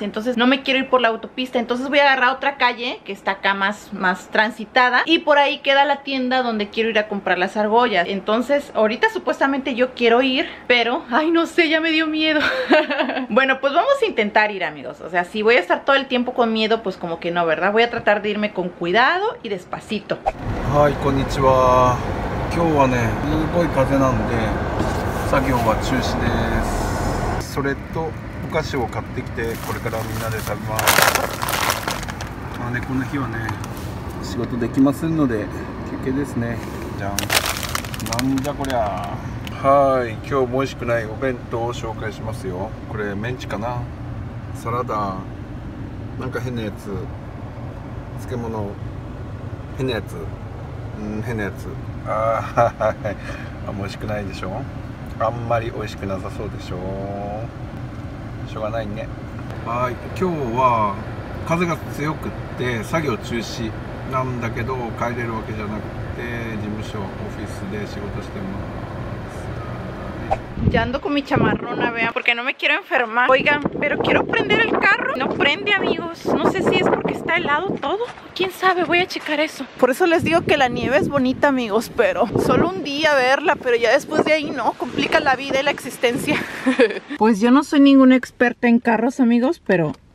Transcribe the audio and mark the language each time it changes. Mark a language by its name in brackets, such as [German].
[Spanish] Entonces no me quiero ir por la autopista. Entonces voy a agarrar otra calle que está acá más transitada, y por ahí queda la tienda donde quiero ir a comprar las argollas. Entonces ahorita supuestamente yo quiero ir, pero ay, no sé, ya me dio miedo. Bueno, pues vamos a intentar ir, amigos. O sea, si voy a estar todo el tiempo con miedo, pues como que no, ¿verdad? Voy a tratar de irme con cuidado y despacito. [Japanese] Ay, konnichiwa. 今日はね、すごい風なんで作業は中止です。それとお菓子を買ってきてこれからみんなで食べます。まあね、この日はね仕事できませんので休憩ですね。じゃん。なんじゃこりゃ。はい、今日も美味しくないお弁当を紹介しますよ。これメンチかな、サラダ、なんか変なやつ、漬物、変なやつ、変なやつ。はい、美味しくないでしょ。あんまり美味しくなさそうでしょ。しょうがないね。はい、今日は風が強くって作業中止なんだけど帰れるわけじゃなくて事務所オフィスで仕事してます。 [Spanish] Ya ando con mi chamarrona, vean, porque no me quiero enfermar. Oigan, pero quiero prender el carro. No prende, amigos. No sé si es porque está helado todo. ¿Quién sabe? Voy a checar eso. Por eso les digo que la nieve es bonita, amigos, pero solo un día verla, pero ya después de ahí no. Complica la vida y la existencia. Pues yo no soy ninguna experta en carros, amigos, pero...